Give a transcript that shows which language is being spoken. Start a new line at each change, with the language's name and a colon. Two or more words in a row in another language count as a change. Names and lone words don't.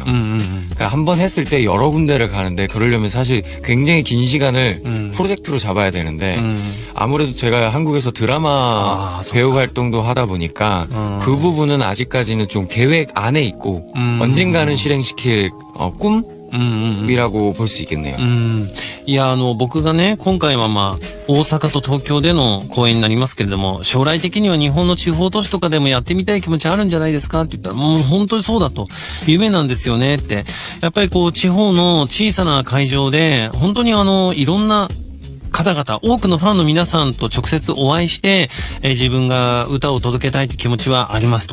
Korean: 그러니까 한 번 했을 때 여러 군데를 가는데 그러려면 사실 굉장히 긴 시간을 프로젝트로 잡아야 되는데 아무래도 제가 한국에서 드라마 배우 활동도 하다 보니까 그 부분은 아직까지는 좀 계획 안에 있고 언젠가는 실행시킬 꿈? 이라고 볼 수 있겠네요.
Japanese: いや、僕がね、今回は大阪と東京での公演になりますけれども、将来的には日本の地方都市とかでもやってみたい気持ちあるんじゃないですかって言ったら、もう本当にそうだと。夢なんですよねって。やっぱり地方の小さな会場で、本当にいろんな方々、多くのファンの皆さんと直接お会いして、自分が歌を届けたいという気持ちはありますと。